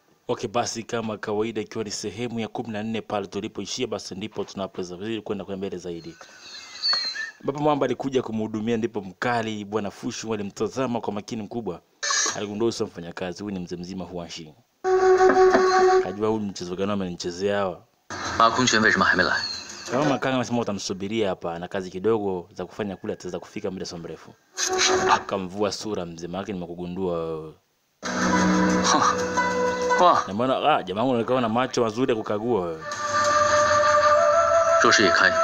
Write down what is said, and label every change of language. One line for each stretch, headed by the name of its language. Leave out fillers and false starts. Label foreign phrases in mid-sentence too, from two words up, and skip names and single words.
Swahili: Okay, basi kama kawaida ikiwa ni sehemu ya 14 pale tulipoishia, basi ndipo tunapoweza kwenda kwa mbele zaidi. Baba Mwamba alikuja kumhudumia, ndipo mkali bwana Fushu alimtazama kwa makini mkubwa. Aligundua uso mfanyakazi huyu ni mzee mzima Huashi. Kajua huyu mchezo gani amenichezea hawa.
Chinese: Ma Kongquan 为什么还没来?
Swahili: Kama Makanga anasema utamsubiria hapa na kazi kidogo za kufanya kule ataweza kufika muda mrefu. Akamvua sura mzee wake, nimekugundua. Na maana jamaa wangu anakuwa na macho mazuri ya kukagua wewe. Zhou Shi ye kai.